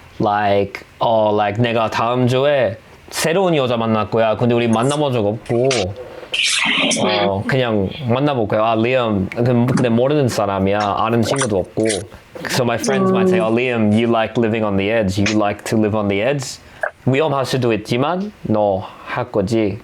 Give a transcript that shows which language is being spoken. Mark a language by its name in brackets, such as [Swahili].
[Korean] Like 내가 다음 주에 새로운 여자 만날 거야. 근데 우리 만나본 적 없고 그냥 만나볼 거야. Liam 근데 모르는 사람이야. 아는 친구도 없고. [English] So my friends might say, Liam, you like living on the edge. You like to live on the edge. [Korean] 위험할 수도 있지만 너 할 거지.